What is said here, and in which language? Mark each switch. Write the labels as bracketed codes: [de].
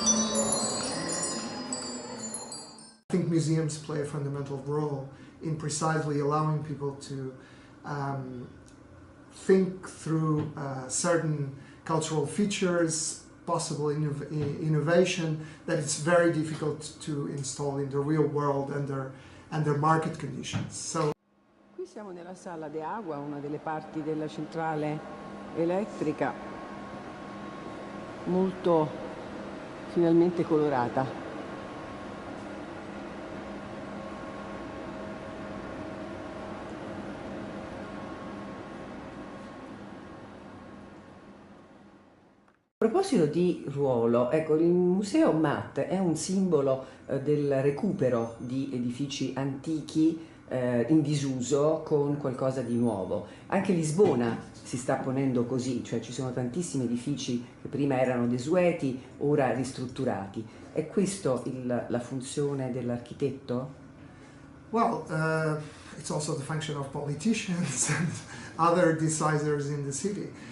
[en] I think museums play a fundamental role in precisely allowing people to think through certain cultural features, possible innovation that it's very difficult to install in the real world under market conditions. So, [it] qui siamo nella sala de agua, una delle parti della centrale elettrica, molto finalmente colorata. A proposito di ruolo, ecco, il museo Maat è un simbolo del recupero di edifici antichi in disuso con qualcosa di nuovo. Anche Lisbona si sta ponendo così, cioè ci sono tantissimi edifici che prima erano desueti, ora ristrutturati. È questa la funzione dell'architetto? [en] well, it's also the function of politicians and other decisors in the city.